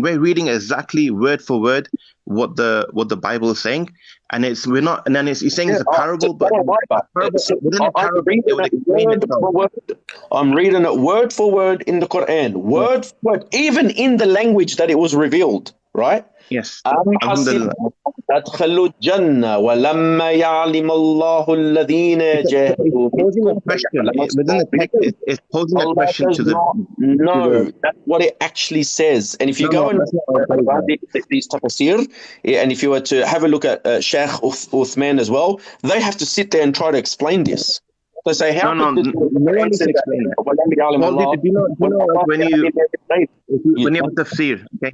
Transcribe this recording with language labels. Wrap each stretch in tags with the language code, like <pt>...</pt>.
<en>We're reading exactly word for word what the Bible is saying, and he's saying it's a parable, but within a parable it would explain itself. I'm reading it word for word in the Quran, word for word, even in the language that it was revealed, right? Yes.</en> <ar>أدخلوا الجنة ولما يعلم الله الذين جاهدوا</ar> <en>posing a question within the text. It's posing a question to the. That's what it actually says. And if you go and these tafsir, and if you were to have a look at Sheikh Uthman as well, they have to sit there and try to explain this. They say, how no one needs to explain it. Well, do you know when you have a tafsir, okay?</en>